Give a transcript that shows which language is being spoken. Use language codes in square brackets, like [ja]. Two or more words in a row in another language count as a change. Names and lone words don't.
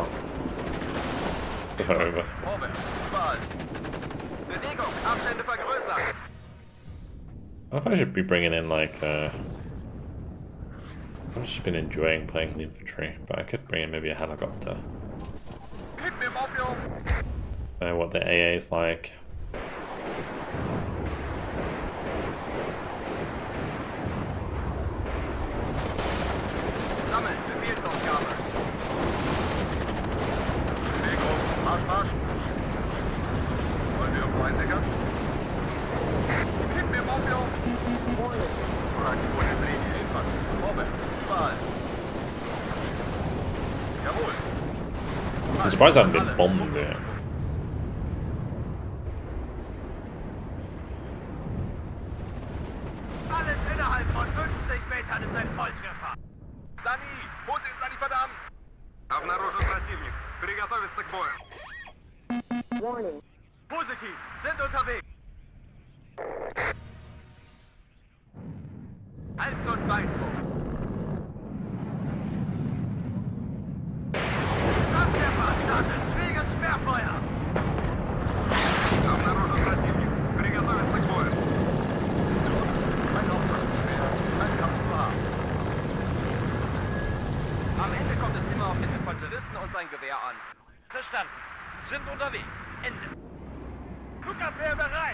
[en] Over. [de] Bewegung, Abstände vergrößern. [en] I thought I should be bringing in like I've just been enjoying playing the infantry, but I could bring in maybe a helicopter. I don't know what the AA is like. [de] Sammeln, Befehlsausgabe. Bewegung, Marsch, Marsch. Wollen wir irgendwo einsickern? Gib mir Morphium! Vorwärts, überall. Jawohl. [en] I'm surprised I haven't been bombed yet. [de] Alles innerhalb von 50 Metern ist ein Volltreffer. Sani, holt den Sani, verdammt! [ru] Обнаружен противник. Приготовиться к бою. [en] Warning. [de] Positiv, sind unterwegs. Hals- und Beindruck. Geschosswerfer startet. Schweres Sperrfeuer. [ru] Обнаружен противник. Приготовиться к бою. [de] Kein Auftrag mehr, kein Kampf zu haben. Am Ende kommt es immer auf den Infanteristen und sein Gewehr an. Verstanden. Sind unterwegs. Ende. Flugabwehr bereit.